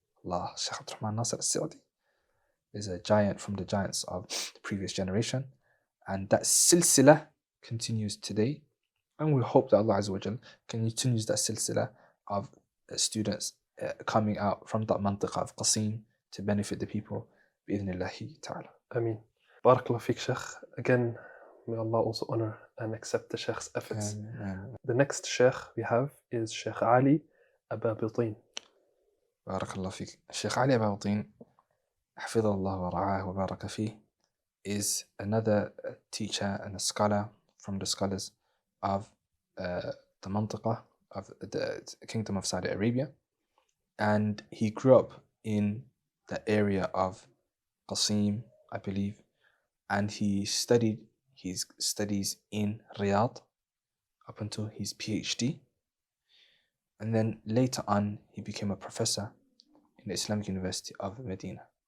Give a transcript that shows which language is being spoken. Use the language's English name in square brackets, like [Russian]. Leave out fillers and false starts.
[English] Allah, Shaykh Abdurrahman Nasir al-Sa'di is a giant from the giants of the previous generation, and that silsila continues today, and we hope that Allah Azza wa Jal continues that silsila of students coming out from that mantiqa of Qaseem to benefit the people [Arabic] bi'idhnillahi ta'ala. Ameen. Barakallah feek, Shaykh. [English] Again, may Allah also honor and accept the Shaykh's efforts. The next Shaykh we have is Shaykh ʿAli Ababeteen. [Arabic] بارك الله فيك. الشيخ علي أبابطين حفظه الله ورعاه وبارك فيه. [English] is another teacher and a scholar from the scholars of the Mantiqah of the Kingdom of Saudi Arabia, and he grew up in the area of Qaseem, I believe, and he studied his studies in Riyadh up until his PhD, and then later on he became a professor in the Islamic University of Madinah.